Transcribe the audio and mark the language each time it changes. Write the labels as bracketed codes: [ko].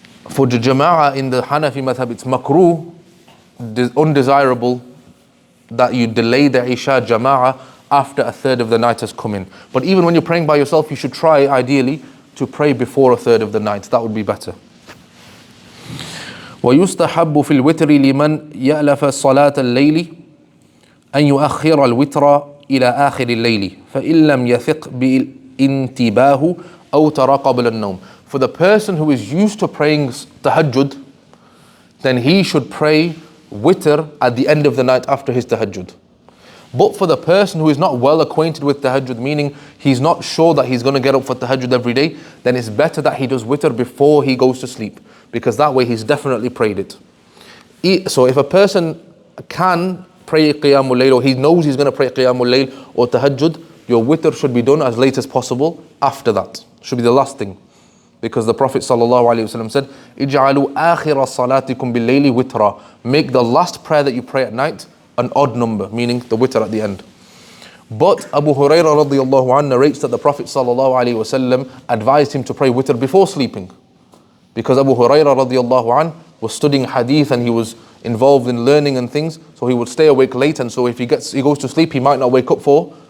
[en] For the Jama'ah in the Hanafi madhab, it's makruh, undesirable, that you delay the Isha Jama'ah after a third of the night has come in. But even when you're praying by yourself, you should try ideally to pray before a third of the night. That would be better. [ar] ويستحب في الوتر لمن يألف صلاة الليل أن يؤخر الوتر إلى آخر الليل فإن لم يثق بالانتباه أو ترى قبل النوم. [en] For the person who is used to praying tahajjud, then he should pray witr at the end of the night after his tahajjud. But for the person who is not well acquainted with tahajjud, meaning he's not sure that he's going to get up for tahajjud every day, then it's better that he does witr before he goes to sleep, because that way he's definitely prayed it. So if a person can pray Qiyamul Layl, or he knows he's going to pray Qiyamul Layl or tahajjud, your witr should be done as late as possible after that. Should be the last thing. Because the Prophet ﷺ said, [ar] اجعلوا آخر صلاتكم بالليل وترا. [en] Make the last prayer that you pray at night an odd number, meaning the witr at the end. But Abu Hurairah radiallahu anhu narrates that the Prophet ﷺ advised him to pray witr before sleeping. Because Abu Hurairah radiallahu anhu was studying hadith and he was involved in learning and things, so he would stay awake late, and so if he goes to sleep, he might not wake up for